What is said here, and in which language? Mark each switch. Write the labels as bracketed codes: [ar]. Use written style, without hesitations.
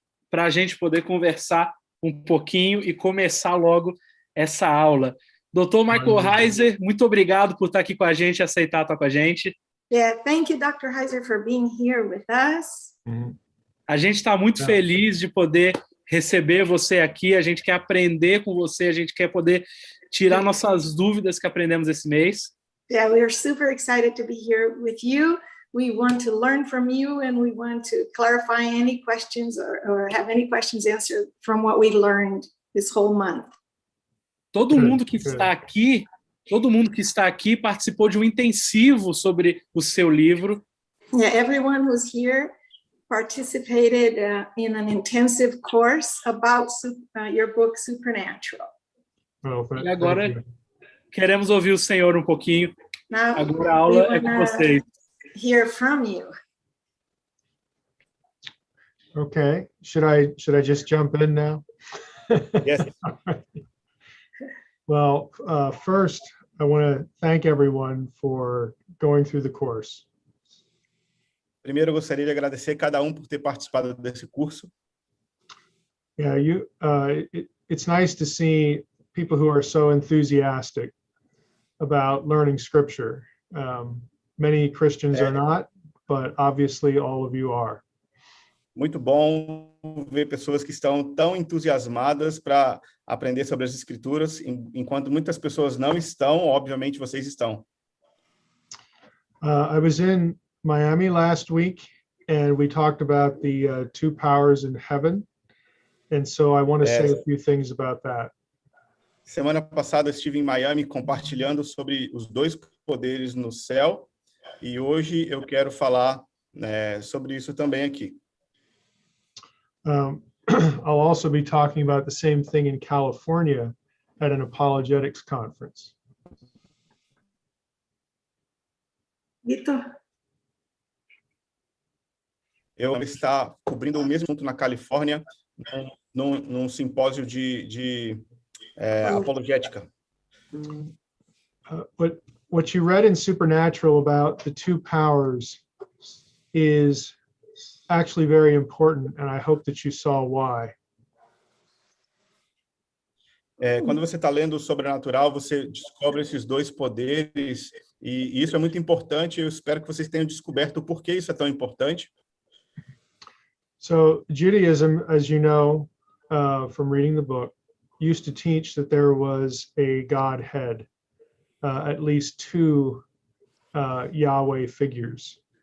[pt] Para a gente poder conversar um pouquinho e começar logo essa aula. Doutor Michael Heiser, muito obrigado por estar aqui com a gente e aceitar estar com a gente. [en] Yeah, thank you, Dr. Heiser, for being here with us. [pt] A gente está muito feliz de poder receber você aqui, a gente quer aprender com você, a gente quer poder tirar nossas dúvidas que aprendemos esse mês. [en] Yeah, we are super excited to be here with you. We want to learn from you and we want to clarify any questions or have any questions answered from what we learned this whole month. [pt] Todo mundo que está aqui participou de um intensivo sobre o seu livro. [en] Yeah, everyone who's here participated in an intensive course about your book, Supernatural. [pt] E agora queremos ouvir o Senhor um pouquinho. [en] Now, [pt] agora a aula é com vocês. [en] Hear from you. Okay, should I just jump in now? Yes. Well, first, I want to thank everyone for going through the course. [pt] Primeiro, eu gostaria de agradecer cada um por ter participado desse curso. [en] Yeah, it's nice to see people who are so enthusiastic about learning scripture. Many Christians are not, but obviously all of you are. [pt] Muito bom ver pessoas que estão tão entusiasmadas para aprender sobre as Escrituras, enquanto muitas pessoas não estão, obviamente vocês estão. [en] I was in Miami last week, and we talked about the two powers in heaven, and so I want to say a few things about that. [pt] Semana passada eu estive em Miami compartilhando sobre os dois poderes no céu, e hoje eu quero falar sobre isso também aqui. [en] I'll also be talking about the same thing in California at an apologetics conference. Vitor? [pt] Eu vou estar cobrindo o mesmo assunto na Califórnia, num simpósio de apologética. [en] What you read in Supernatural about the two powers is actually very important, and I hope that you saw why. [pt] Quando você está lendo o Sobrenatural, você descobre esses dois poderes, e isso é muito importante. Eu espero que vocês tenham descoberto o porquê isso é tão importante. [en] So Judaism, as you know from reading the book, used to teach that there was a Godhead, at least two Yahweh figures.